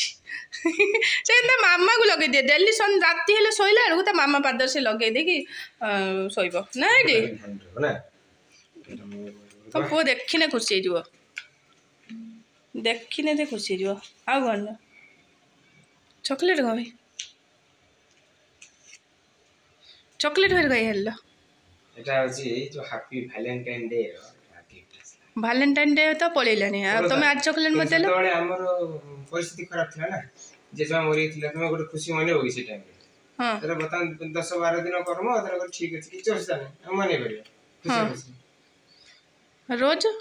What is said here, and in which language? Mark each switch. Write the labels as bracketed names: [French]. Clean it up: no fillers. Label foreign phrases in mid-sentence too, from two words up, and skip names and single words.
[Odia] ସେ ତା ମାମାକୁ ଲଗେଇଦିଏ ଡେଲି ରାତି ହେଲେ ଶୋଇଲା ବେଳକୁ ତା ମାମା ପାଦରେ ସେ ଲଗେଇ ଦେଇକି ଶୋଇବ ନା ଏଇଠି। ତମ ପୁଅ ଦେଖିନେ ଖୁସି ହେଇଯିବ। ଦେଖିନେ ସେ ଖୁସି ହେଇଯିବ। ଆଉ କ'ଣ ନା ଚକୋଲେଟ୍ କ'ଣ ଭାଇ? ଚକୋଲେଟ୍ ଭାଇ ଖାଇ ହେଲ। [Bangla] এটা হচ্ছে এই যে [English] happy Valentine day [Odia] ଭାଲେଣ୍ଟାଇନ୍ ଡେ ତ ପଳେଇଲାଣି। ଆଉ ତମେ ଆଜି ଚକୋଲେଟ୍ ମୋତେ ଦେଲ। ସେତେବେଳେ ଆମର ପରିସ୍ଥିତି ଖରାପ ଥିଲା ନା ଜେଜେମା ମରିଯାଇଥିଲା। ତମେ ଗୋଟେ ଖୁସି ମନେଇବ କି ସେ ଟାଇମରେ? ହଁ ତାହେଲେ ବର୍ତ୍ତମାନ 10-12 ଦିନ କର୍ମ ତାହେଲେ ଠିକ୍ ଅଛି କିଛି ଅସୁବିଧା ନାହିଁ ଆମେ ମନେଇ ପାରିବା। ରୋଜ